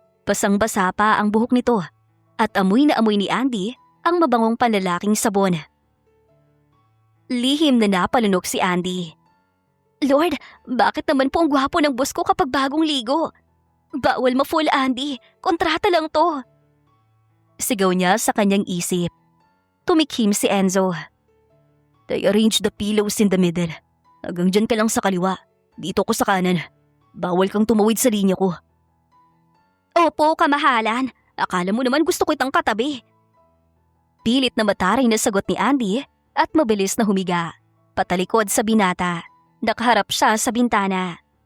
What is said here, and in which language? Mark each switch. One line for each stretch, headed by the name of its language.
Filipino: Basang-basa pa ang buhok nito at amoy na amoy ni Andy ang mabangong panlalaking sabon. Lihim na napalunok si Andy. Lord, bakit naman po ang gwapo ng boss ko kapag bagong ligo? Bawal ma-fool, Andy. Kontrata lang to. Sigaw niya sa kanyang isip. Tumikhim si Enzo.
English: They arrange the pillows in the middle.
Filipino: Hanggang dyan ka lang sa kaliwa. Dito ko sa kanan. Bawal kang tumawid sa linya ko. Opo, kamahalan. Akala mo naman gusto ko itang katabi. Pilit na mataray na sagot ni Andy at mabilis na humiga. Patalikod sa binata. Nakaharap siya sa bintana.